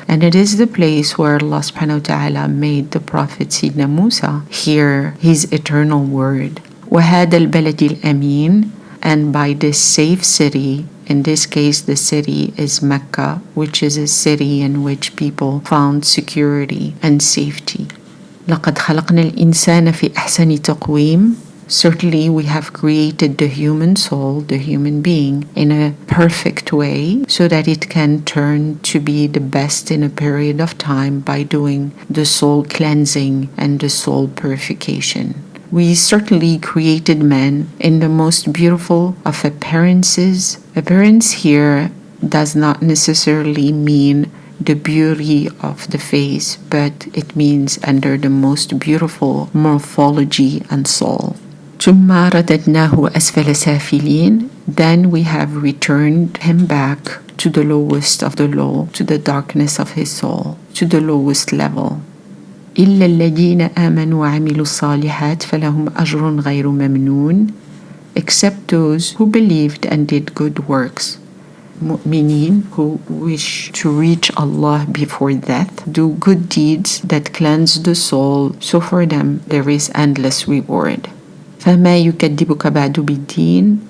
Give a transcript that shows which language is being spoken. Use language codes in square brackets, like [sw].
[en] And it is the place where Allah subhanahu wa ta'ala made the Prophet Sidna Musa hear his eternal word. [ar] وَهَذَا الْبَلَدِ الْأَمِينَ. [en] And by this safe city, in this case the city is Mecca, which is a city in which people found security and safety. [ar] لقد خلقنا الإنسان في أحسن تقويم. [en] Certainly we have created the human soul, the human being, in a perfect way so that it can turn to be the best in a period of time by doing the soul cleansing and the soul purification. We certainly created man in the most beautiful of appearances. Appearance here does not necessarily mean the beauty of the face, but it means under the most beautiful morphology and soul. [ar] ثم رددناه أسفل سافلين. [en] Then we have returned him back to the lowest of the low, to the darkness of his soul, to the lowest level. [ar] إلا الذين آمنوا وعملوا الصالحات فلهم أجر غير ممنون. [en] Except those who believed and did good works. Mu'mineen who wish to reach Allah before death, do good deeds that cleanse the soul, so for them there is endless reward. [ar] فَمَا يُكَذِّبُكَ بَعْدُ بِالدِّينِ.